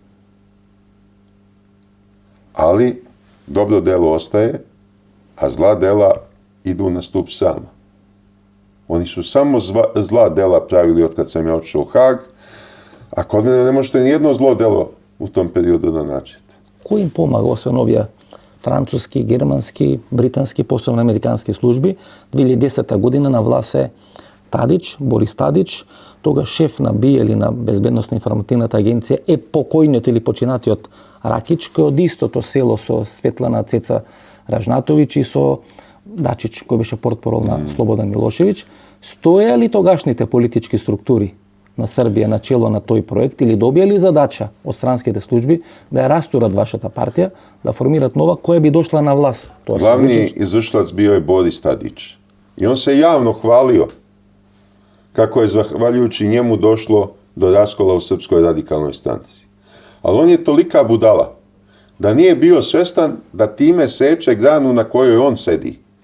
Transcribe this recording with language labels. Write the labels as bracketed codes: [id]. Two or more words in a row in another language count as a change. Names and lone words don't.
[sr] Ali dobro delo ostaje, a zla dela idu na stup sama. Oni su samo zla dela pravili od kad sam ja otišao u Hag, a kod mene ne možete nijedno zlo delo u tom periodu da nađete. [mk] Кој им помага, освен овие француски, германски, британски, посебно американски служби? 2010 година на власт е Тадич, Борис Тадич, тога шеф на БИА или на Безбедносна информативната агенција е покојниот или починатиот Ракич, кој од истото село со Светлана Цеца Ражнатовиќ и со Дачич, кој беше портпарол на Слободан Милошевиќ. Стоја ли тогашните политички структури на Србија на чело на тој проект или добија ли задача од странските служби да ја растурат вашата партија, да формират нова која би дошла на власт? [sr] Главни извршилаc bio je Boris Tadić. I on se javno hvalio kako je zahvaljujući njemu došlo do raskola u Srpskoj radikalnoj stranci. Ali on je tolika budala da nije bio svestan da time seče granu na kojoj on sedi.